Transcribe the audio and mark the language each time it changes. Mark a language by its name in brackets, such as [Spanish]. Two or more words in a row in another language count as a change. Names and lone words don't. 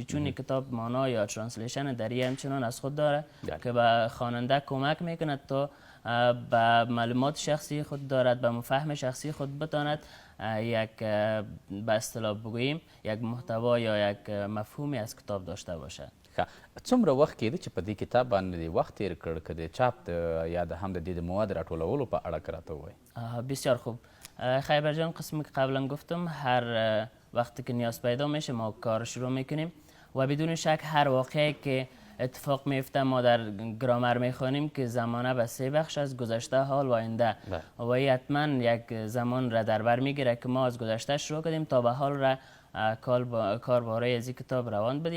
[Persian] چون این کتاب مانا یا ترنسلیشن دری همچنان از خود داره که به خواننده کمک میکند تا به معلومات شخصی خود دارد، به مفهوم شخصی خود بتاند یک به اصطلاح بگوییم یک محتوا یا یک مفهومی از کتاب داشته باشد. [Pashto] څومره وخت کېده چې په دې کتاب باندې دې وخت تیر کړ که د چاپ یا د هم د دې د مواد راټولولو په اړه که راته ووایي؟ [Persian] بسیار خوب خیبر جان. قسمی که قبلا گفتم هر وقتی که نیاز پیدا میشه ما کار شروع میکنیم و بدون شک هر واقعی که اتفاق میفته ما در گرامر میخوانیم که زمانه به 3 بخش از گذشته، حال و آینده و این حتما یک زمان را در بر میگیره که ما از گذشته شروع کنیم تا به حال را کار باره از این کتاب روان بده.